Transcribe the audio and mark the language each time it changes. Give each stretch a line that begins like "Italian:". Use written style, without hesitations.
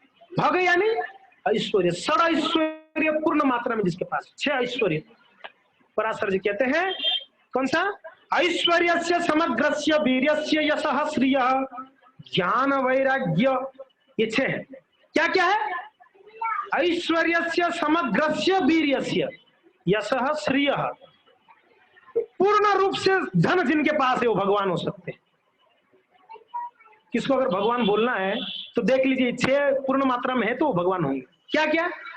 Hindi: भग यानी ऐश्वर्य, षड ऐश्वर्य पूर्ण मात्रा में जिसके पास, 6 ऐश्वर्य। पराशर जी कहते हैं कौन सा?
Sanskrit: ऐश्वर्यस्य समग्रस्य वीर्यस्य यशः श्रियः ज्ञान वैराग्य,
Hindi: ये 6 है। क्या क्या है?
Sanskrit: ऐश्वर्यस्य समग्रस्य वीर्यस्य यशः श्रियः,
Hindi: पूर्ण रूप से धन जिनके पास है वो भगवान हो सकते हैं। किसको अगर भगवान बोलना है तो देख लीजिए, 6 पूर्ण मात्रा में है तो वो भगवान होंगे। क्या क्या?